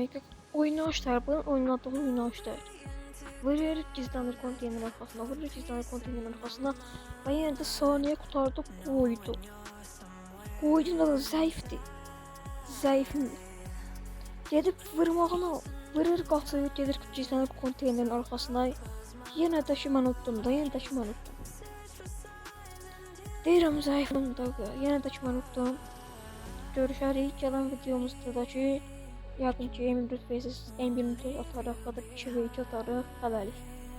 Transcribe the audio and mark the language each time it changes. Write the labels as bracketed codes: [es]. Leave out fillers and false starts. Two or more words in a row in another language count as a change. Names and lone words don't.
[tr] Oynayışlar, bunun oynadığı oynayışlar. Vurur gizlenir konteynerin arkasına, vurur gizlenir konteynerin arkasına. Ve yine de saniye kurtardı, koydu. Koydu da zayıftı. Zayıfım. [az] Gedib vurmağına, vurur qaçır, gedir [tr] gizlenir konteynerin arkasına. Yine de [az] ki mən utdum da, [tr] yine de [az] ki mən utdum. Deyirəm zayıfım da, [tr] yine de [az] ki mən utdum. Görüşərik. Gələn videomuzda da ki, yəqin ki, M4 vs M24 atarıq [tr] ya da [az] 2v2 atarıq. Hələlik.